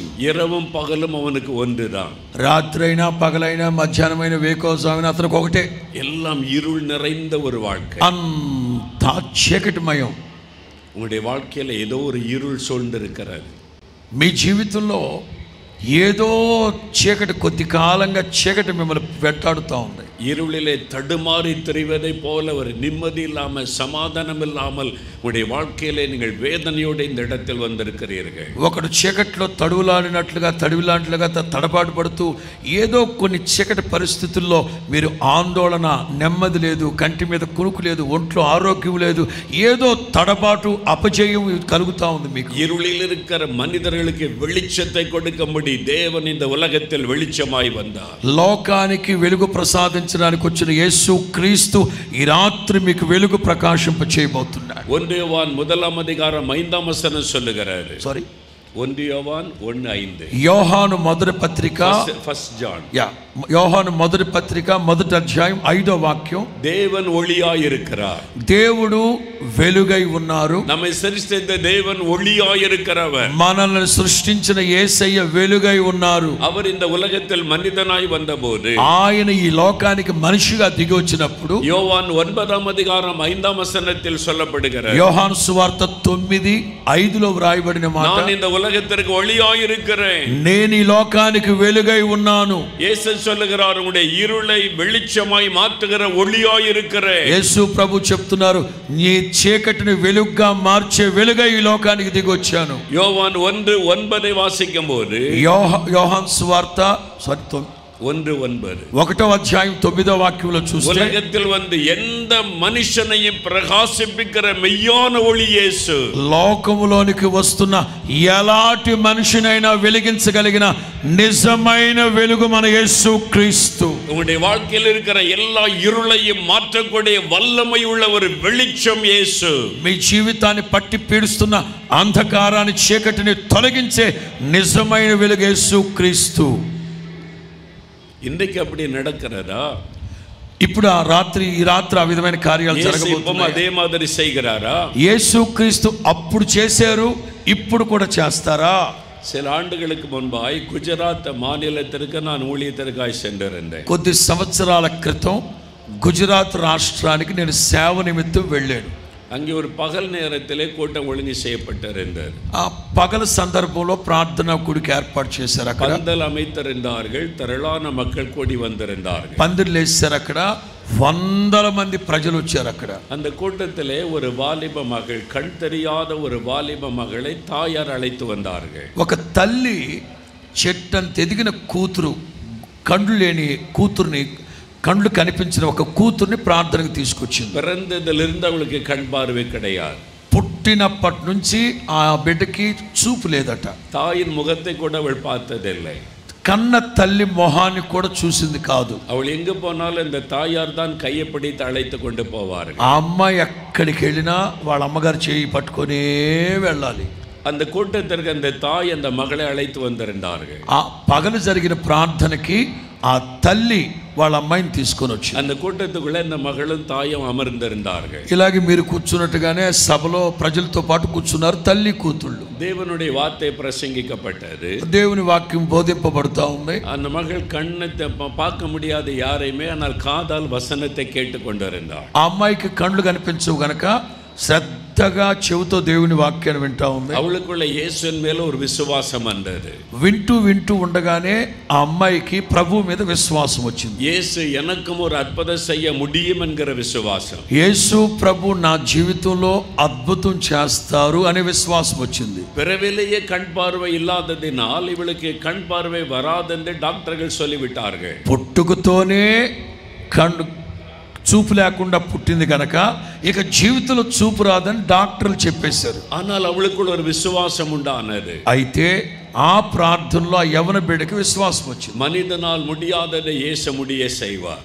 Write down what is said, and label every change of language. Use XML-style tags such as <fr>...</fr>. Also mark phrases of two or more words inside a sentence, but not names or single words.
<ta>இரவும் பகலும் அவனுக்கு ஒன்றுதான்.</ta> <te>రాత్రి అయినా పగలైనా మధ్యాహ్నమైన వేకోజామైనా అతనికి ఒకటే.</te> <ta>எல்லாம் இருள் நிறைந்த ஒரு வாழ்க்கை.</ta> <te>అంతా చీకటిమయం.</te> <ta>உங்களுடைய வாழ்க்கையில ஏதோ ஒரு இருள் சூழ்ந்திருக்கிறது.</ta> <te>మీ జీవితంలో ఏదో చీకటి, కొద్ది కాలంగా చీకటి మిమ్మల్ని వెంటాడుతూ ఉంది.</te> <ta>இருளிலே தடுமாறி திரிவதை போல ஒரு நிம்மதி இல்லாமல், சமாதானம் இல்லாமல் உங்களுடைய வாழ்க்கையிலே நீங்கள் வேதனையோடு இந்த இடத்தில் வந்திருக்கிறீர்கள்.</ta> <te>ఒకడు చీకట్లో తడివిలాంటిగా తడబాటు పడుతూ ఏదో కొన్ని చీకటి పరిస్థితుల్లో మీరు ఆందోళన, నెమ్మది లేదు, కంటి మీద కునుకు లేదు, ఒంట్లో ఆరోగ్యం లేదు, ఏదో తడబాటు, అపజయం కలుగుతూ ఉంది మీకు.</te> <ta>இருளில் இருக்கிற மனிதர்களுக்கு வெளிச்சத்தை கொடுக்கும்படி தேவன் இந்த உலகத்தில் வெளிச்சமாய் வந்தார்.</ta> <te>లోకానికి వెలుగు ప్రసాదించడానికి వచ్చిన యేసు క్రీస్తు ఈ రాత్రి మీకు వెలుగు ప్రకాశింప చేయబోతున్నాడు.</te> <ta>1 யோவான் 1:5 சொல்லுகிறாரு.</ta> <te>సారీ,</te> <ta>1 யோவான் 1:5.</ta> <te>యోహాను మొదటి పత్రిక,</te> <en>First John.</en> <te>యోహాను మొదటి పత్రిక 1వ అధ్యాయం 5వ వాక్యం.</te> <ta>தேவன் ஒளியாய் இருக்கிறார்.</ta> <te>దేవుడు వెలుగై ఉన్నారు.</te> <ta>நம்மை சிருஷ்டித்த தேவன் ஒளியாய் இருக்கிறவர்.</ta> <te>మనల్ని సృష్టించిన యేసయ్య వెలుగై ఉన్నారు.</te> <ta>அவர் இந்த உலகத்தில் மனிதனாய் வந்தபோது,</ta> <te>ఆయన ఈ లోకానికి మనిషిగా దిగి వచ్చినప్పుడు</te> <ta>யோவான் 9:5 சொல்லப்படுகிறது.</ta> <te>యోహాను సువార్త 9:5 వ్రాయబడిన మాట,</te> <ta>நான் இந்த உலகத்திற்கு ஒளியாய் இருக்கிறேன்.</ta> <te>నేను ఈ లోకానికి వెలుగై ఉన్నాను.</te> <ta>இயேசு சொல்லுகிறார், உங்களுடைய இருளை வெளிச்சமாய் மாற்றுகிற ஒளியாய் இருக்கிறேன்.</ta> <te>యేసు ప్రభు చెప్తున్నారు, నీ చీకటిని వెలుగుగా మార్చే వెలుగై ఈ లోకానికి దిగి వచ్చాను.</te> <ta>யோவான் 1:9 வாசிக்கும் போது,</ta> <te>యోహాను సువార్త 1:9. 1వ అధ్యాయం 9వ వాక్యంలో చూస్తే,</te> <ta>உலகத்தில் வந்து எந்த మనిషినైயும் ప్రకాశింపిக்கிற மெய்யான ஒளி యేసు.</ta> <te>లోకములోనికి వస్తున్న ఎలాంటి మనిషినైనా వెలిగించగలిగిన నిజమైన వెలుగు మన యేసు క్రీస్తు.</te> <ta>உங்களுடைய வாழ்க்கையில் இருக்கிற எல்லா இருளையும் மாற்றக்கூடிய வல்லமை உள்ள ஒரு வெளிச்சம் యేసు.</ta> <te>మీ జీవితాన్ని పట్టి పీడిస్తున్న అంధకారాన్ని, చీకటిని తొలగించే నిజమైన వెలుగు యేసు క్రీస్తు.</te> <ta>ఇందుకు அப்படி நடக்கிறதா?</ta> <te>ఇప్పుడు ఈ రాత్రి ఆ విధమైన కార్యాలు జరగబోతున్నాయి. అదే మాదిరి</te> <ta>செய்கிறாரா?</ta> <te>యేసుక్రీస్తు అప్పుడు చేశారు, ఇప్పుడు కూడా చేస్తారా?</te> <ta>சில ஆண்டுகளுக்கு முன்பாய் குஜராத் மாநிலத்திற்கு நான் ஊழியத்திற்காய் சென்றிருந்தேன்.</ta> <te>కొద్ది సంవత్సరాల క్రితం గుజరాత్ రాష్ట్రానికి నేను సేవ నిమిత్తం వెళ్ళాను.</te> <ta>அங்கே ஒரு பகல் நேரத்திலே கூட்டம் ஒழுங்கு செய்யப்பட்டிருந்தது.</ta> <te>ఆ పగల సందర్భంలో ప్రార్థనా కూడిక ఏర్పాటు చేశారు. అక్కడ</te> <ta>பந்தல் அமைத்திருந்தார்கள், திரளான மக்கள் கூடி வந்திருந்தார்கள்.</ta> <te>పందిర్లు వేశారు. అక్కడ వందల మంది ప్రజలు వచ్చారు. అక్కడ</te> <ta>அந்த கூட்டத்திலே ஒரு வாலிப மகள், கண் தெரியாத ஒரு வாலிப மகளை தாயார் அழைத்து வந்தார்கள்.</ta> <te>ఒక తల్లి చెట్టంత ఎదిగిన కూతురు, కండ్లు లేని కూతుర్ని, కండ్లు కనిపించిన ఒక కూతుర్ని ప్రార్థనకు తీసుకొచ్చింది.</te> <ta>பிறந்ததிலிருந்து அவளுக்கு கண் பார்வை கிடையாது.</ta> <te>పుట్టినప్పటి నుంచి ఆ బిడ్డకి చూపు లేదట.</te> <ta>தாயின் முகத்தை கூட அவள் பார்த்ததில்லை.</ta> <te>కన్న తల్లి మొహాన్ని కూడా చూసింది కాదు.</te> <ta>அவள் எங்கு போனாலும் இந்த தாயார் தான் கையை பிடித்து அழைத்து கொண்டு போவார்கள்.</ta> <te>ఆ అమ్మాయి ఎక్కడికి వెళ్ళినా వాళ్ళ అమ్మగారు చేయి పట్టుకొనే వెళ్ళాలి.</te> <ta>அந்த கூட்டத்திற்கு அந்த தாய் அந்த மகளை அழைத்து வந்திருந்தார்கள்.</ta> <te>ఆ పగలు జరిగిన ప్రార్థనకి ఆ తల్లి వాళ్ళ అమ్మాయిని తీసుకొని వచ్చి</te> <ta>அந்த கூட்டத்துக்குள்ள இந்த மகளும் தாயும் அமர்ந்திருந்தார்கள்.</ta> <te>ఇలాగే మీరు కూర్చున్నట్టుగానే సభలో ప్రజలతో పాటు కూర్చున్నారు తల్లి కూతుళ్ళు.</te> <ta>தேவனுடைய வார்த்தை பிரசங்கிக்கப்பட்டது.</ta> <te>దేవుని వాక్యం బోధింపబడుతూ ఉంది.</te> <ta>அந்த மகள் கண்ணை பார்க்க முடியாத யாரையுமே, ஆனால் காதால் வசனத்தை கேட்டு கொண்டிருந்தாள்.</ta> <te>ఆ అమ్మాయికి కళ్ళు కనిపించవు గనక శ్రద్ధగా చెవుతో దేవుని వాక్యాన్ని వింటా ఉంది.</te> <ta>அவளுக்குள்ள இயேசுவின் மேல ஒரு விசுவாசம் வந்தது.</ta> <te>వింటూ ఉండగానే ఆ అమ్మాయికి ప్రభు మీద విశ్వాసం వచ్చింది.</te> <ta>இயேசு எனக்கும் ஒரு அற்புதம் செய்ய முடியும் என்கிற விசுவாசம்.</ta> <te>యేసు ప్రభు నా జీవితంలో అద్భుతం చేస్తారు అనే విశ్వాసం వచ్చింది.</te> <ta>பிறவிலேயே கண் பார்வை இல்லாததினால் இவளுக்கு கண் பார்வை வராதென்று டாக்டர்கள் சொல்லிவிட்டார்கள்.</ta> <te>పుట్టుకతోనే కళ్ళు చూపు లేకుండా పుట్టింది కనుక ఇక జీవితంలో చూపు రాదని డాక్టర్లు చెప్పేశారు.</te> <ta>ஆனால் அவளுக்குள்ள ஒரு விசுவாசம் உண்டானது.</ta> <te>అయితే ఆ ప్రార్థనలో ఆ యవన బిడ్డకి విశ్వాసం వచ్చింది.</te> <ta>மனிதனால் முடியாததை இயேசு முடிய செய்வார்.</ta>